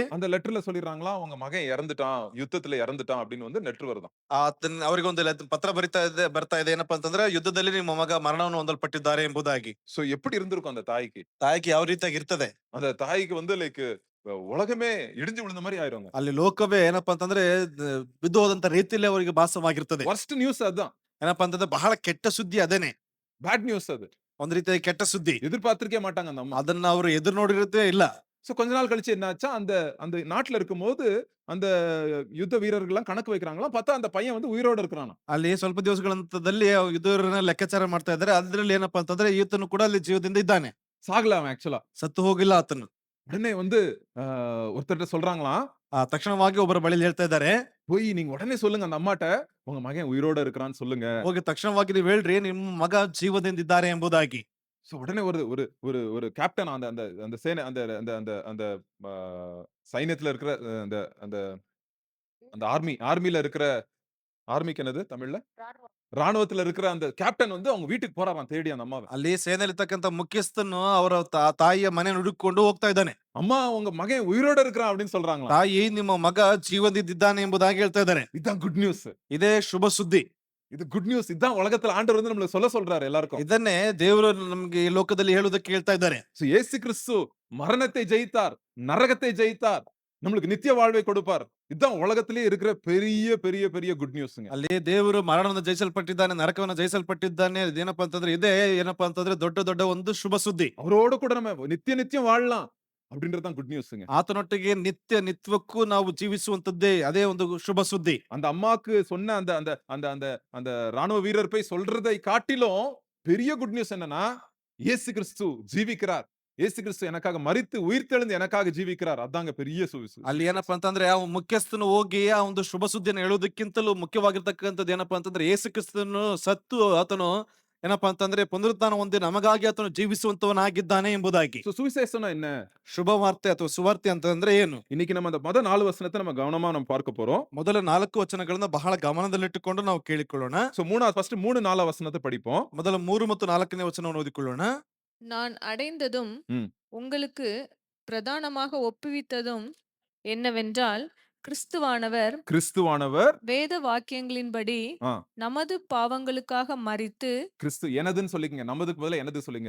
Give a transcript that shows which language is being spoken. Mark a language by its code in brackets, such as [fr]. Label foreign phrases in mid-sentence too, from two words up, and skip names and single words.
[ta] அந்த லெட்டர்ல சொல்லிடுறாங்களா, அவங்க மகன் இறந்துட்டான், யுத்தத்துல இறந்துட்டான் அப்படின்னு வந்து லெட்டர் வருதாம். [kn] ಅವರಿಗೆ ಒಂದು ಪತ್ರ ಬರ್ತಾ ಇದೆ ಏನಪ್ಪಾ ಅಂತಂದ್ರೆ, ಯುದ್ಧದಲ್ಲಿ ನಿಮ್ಮ ಮಗ ಮರಣವನ್ನು ಹೊಂದಲ್ಪಟ್ಟಿದ್ದಾರೆ ಎಂಬುದಾಗಿ. [ta] சோ எப்படி இருந்திருக்கும் அந்த தாய்க்கு? [kn] ತಾಯಿಗೆ ಯಾವ ರೀತಿಯಾಗಿ ಇರ್ತದೆ? [ta] அந்த தாய்க்கு வந்து லைக் உலகமே இடிஞ்சு விழுந்த மாதிரி ஆயிருங்க. [kn] ಅಲ್ಲಿ ಲೋಕವೇ ಏನಪ್ಪಾ ಅಂತಂದ್ರೆ ಬಿದ್ದು ಹೋದಂತ ರೀತಿಯಲ್ಲಿ ಅವರಿಗೆ ಭಾಸವಾಗಿರ್ತದೆ. [en] worst news ಅதான். [kn] ಏನಪ್ಪಾ ಅಂತಂದ್ರೆ ಬಹಳ ಕೆಟ್ಟ ಸುದ್ದಿ ಅದೇನೆ. [en] bad news [kn] ಅದು. ಒಂದ್ ರೀತಿಯಾಗಿ ಕೆಟ್ಟ ಸುದ್ದಿ. [ta] எதிர்பார்த்திருக்கே மாட்டாங்க அந்த அம்மா. [kn] ಅದನ್ನ ಅವರು ಎದುರು ನೋಡಿರದೇ ಇಲ್ಲ. [ta] சோ கொஞ்ச நாள் கழிச்சு என்னாச்சா, அந்த அந்த நாட்டுல இருக்கும்போது அந்த யுத்த வீரர்கள் எல்லாம் கணக்கு வைக்கிறாங்களா, பார்த்தா அந்த பையன் வந்து உயிரோட இருக்கிறானா. [kn] ಅಲ್ಲಿ ಸ್ವಲ್ಪ ದಿವಸಗಳಂತದಲ್ಲಿ ಯುದ್ಧವನ್ನ ಲೆಕ್ಕಾಚಾರ ಮಾಡ್ತಾ ಇದ್ದಾರೆ. ಅದ್ರಲ್ಲಿ ಏನಪ್ಪಾ ಅಂತಂದ್ರೆ ಈತನು ಕೂಡ ಅಲ್ಲಿ ಜೀವದಿಂದ ಇದ್ದಾನೆ. [ta] சாகல அவன் ஆக்சுவலா. [kn] ಸತ್ತು ಹೋಗಿಲ್ಲ ಆತನು. [ta] உடனே வந்து ஒருத்தர்ட்ட சொல்றாங்களாம், [kn] ತಕ್ಷಣವಾಗಿ ಒಬ್ಬರ ಬಳಿಯಲ್ಲಿ ಹೇಳ್ತಾ ಇದ್ದಾರೆ, [ta] போய் நீங்க உடனே சொல்லுங்க அந்த அம்மாட்ட, உங்க மகன் உயிரோட இருக்கிறான்னு சொல்லுங்க. [kn] ಹೋಗಿ ತಕ್ಷಣವಾಗಿ ನೀವು ಹೇಳ್ರಿ ನಿಮ್ಮ ಮಗ ಜೀವದಿಂದಿದ್ದಾರೆ ಎಂಬುದಾಗಿ. [ta] சோ உடனே ஒரு ஒரு ஒரு ஒரு கேப்டன் அந்த அந்த அந்த சேனை அந்த அந்த அந்த அந்த ஆ, சைன்யத்துல இருக்கிற அந்த அந்த அந்த ஆர்மில இருக்கிற ஆர்மிக்கு என்னது தமிழ்ல? ராணுவத்துல இருக்கிற அந்த கேப்டன் வந்து அவங்க வீட்டுக்கு போறாராம் தேடி அந்த அம்மாவ. [kn] ಅಲ್ಲಿ ಸೇನೆಯಲ್ಲಿರ್ತಕ್ಕಂಥ ಮುಖ್ಯಸ್ಥನು ಅವರ ತಾಯಿಯ ಮನೆಯನ್ನು ಹುಡುಕಿಕೊಂಡು ಹೋಗ್ತಾ ಇದ್ದಾನೆ. [ta] அம்மா உங்க மகன் உயிரோட இருக்கிறான் அப்படின்னு சொல்றாங்களாம். [kn] ತಾಯಿ ನಿಮ್ಮ ಮಗ ಜೀವದಿಂದಿದ್ದಾನೆ ಎಂಬುದಾಗಿ ಹೇಳ್ತಾ ಇದ್ದಾರೆ. [ta] இதான் [en] good news. [kn] ಇದೇ ಶುಭ ಸುದ್ದಿ. [ta] இது [en] good news. [ta] இதான் உலகத்துல ஆண்டவர் வந்து நம்மளுக்கு சொல்ல சொல்றாரு எல்லாருக்கும். [kn] ಇದನ್ನೇ ದೇವರು ನಮಗೆ ಈ ಲೋಕದಲ್ಲಿ ಹೇಳುವುದಕ್ಕೆ ಹೇಳ್ತಾ ಇದ್ದಾರೆ. [ta] சோ இயேசு கிறிஸ்து மரணத்தை ஜெயித்தார், நரகத்தை ஜெயித்தார், நம்மளுக்கு நித்திய வாழ்வை கொடுப்பார். இதான் உலகத்திலேயே இருக்கிற பெரிய பெரிய பெரிய [en] good newsங்க. [kn] ಅಲ್ಲಿ ದೇವರು ಮರಣವನ್ನು ಜಯಿಸಲ್ಪಟ್ಟಿದ್ದಾನೆ, ನರಕವನ್ನು ಜಯಿಸಲ್ಪಟ್ಟಿದ್ದಾನೆ. ಇದೇನಪ್ಪ ಅಂತಂದ್ರೆ ಇದೇ ಏನಪ್ಪಾ ಅಂತಂದ್ರೆ ದೊಡ್ಡ ದೊಡ್ಡ ಒಂದು ಶುಭ ಸುದ್ದಿ. [ta] அவரோட கூட நம்ம நித்திய நித்தியம் வாழலாம் அப்படின்றது தான் [en] good newsங்க. [kn] ಆತನೊಟ್ಟಿಗೆ ನಿತ್ಯ ನಿತ್ಯವಕ್ಕೂ ನಾವು ಜೀವಿಸುವಂತದ್ದೇ ಅದೇ ಒಂದು ಶುಭ ಸುದ್ದಿ. [ta] அந்த அம்மாக்கு சொன்ன அந்த அந்த அந்த அந்த அந்த ராணுவ வீரர் போய் சொல்றதை காட்டிலும் பெரிய [en] good news [ta] என்னன்னா, இயேசு கிறிஸ்து ஜீவிக்கிறார். இயேசு கிறிஸ்து எனக்காக மரித்து உயிர்த்தெழுந்து எனக்காக ஜீவிக்கிறார். அதாங்க பெரிய [kn] ಅಲ್ಲಿ ಏನಪ್ಪಾ ಅಂತಂದ್ರೆ ಆ ಮುಖ್ಯಸ್ಥನು ಹೋಗಿ ಆ ಒಂದು ಶುಭ ಸುದ್ದಿಯನ್ನು ಹೇಳೋದಕ್ಕಿಂತಲೂ ಮುಖ್ಯವಾಗಿರ್ತಕ್ಕಂಥದ್ದು ಏನಪ್ಪಾ ಅಂತಂದ್ರೆ ಯೇಸು ಕ್ರಿಸ್ತನು ಸತ್ತು ಆತನು ಏನಪ್ಪಾ ಅಂತಂದ್ರೆ ಪುನರುತ್ಥಾನ ಹೊಂದಿ ನಮಗಾಗಿ ಆತನು ಜೀವಿಸುವಂತವನಾಗಿದ್ದಾನೆ ಎಂಬುದಾಗಿ. [ta] சோ சுவிசேஷம்னா என்ன? [kn] ಶುಭ ವಾರ್ತೆ ಅಥವಾ ಸುವಾರ್ತೆ ಅಂತಂದ್ರೆ ಏನು? [ta] இன்னைக்கு நம்ம அந்த ಮೊದಲ 4 வசனத்தை நம்ம கவனமா நம்ம பார்க்க போறோம். [kn] ಮೊದಲ 4 ವಚನಗಳನ್ನ ಬಹಳ ಗಮನದಲ್ಲಿಟ್ಟುಕೊಂಡು ನಾವು ಕೇಳಿಕೊಳ್ಳೋಣ. [ta] சோ ஃபர்ஸ்ட் 3 4 வசனத்தை படிப்போம். [kn] ಮೊದಲ 3 ಮತ್ತು 4ನೇ ವಚನವನ್ನು ಓದಿಕೊಳ್ಳೋಣ. [ta] நான் அடைந்ததும் ம். உங்களுக்கு பிரதானமாக ஒப்புவித்ததும் என்னவென்றால் கிறிஸ்துவானவர் கிறிஸ்துவானவர் வேத வாக்கியங்களின்படி ஆ. நமது பாவங்களுக்காக மரித்து கிறிஸ்து எனதுன்னு சொல்லிக்கங்க. நமதுக்கு பதிலா எனது சொல்லுங்க.